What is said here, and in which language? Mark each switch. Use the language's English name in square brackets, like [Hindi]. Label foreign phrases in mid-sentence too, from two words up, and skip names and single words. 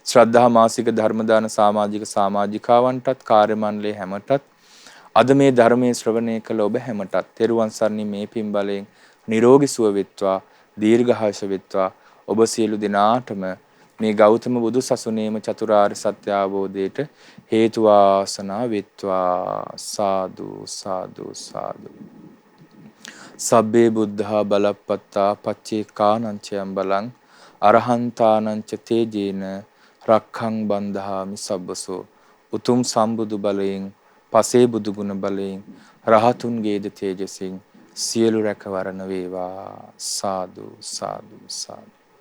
[Sinhala] ශ්‍රද්ධා මාසික ධර්ම දාන සමාජිකාවන්ටත් කාර්ය මණ්ඩලයේ හැමටත් අද මේ ධර්මයේ ශ්‍රවණය කළ ඔබ හැමටත් තෙරුවන් සරණින් මේ පින් බලයෙන් නිරෝගී සුව වෙත්වා දීර්ඝායුෂ වෙත්වා ඔබ සියලු දෙනාටම මේ ගෞතම බුදු සසුනේම චතුරාර්ය සත්‍ය අවබෝධයට හේතු වාසනා වෙත්වා සාදු සාදු සාදු [Pali] සබ්බේ බුද්ධා බලප්පත්තා පච්චේකානංචයන් බලං අරහන්තානංච තේජේන රක්ඛං බන්ධාමි සබ්බසෝ [Sinhala] උතුම් සම්බුදු බලයෙන් පසේ බුදු ගුණ බලයෙන් රහතුන්ගේද තේජසින් සියලු රැකවරණ වේවා සාදු සාදු සාදු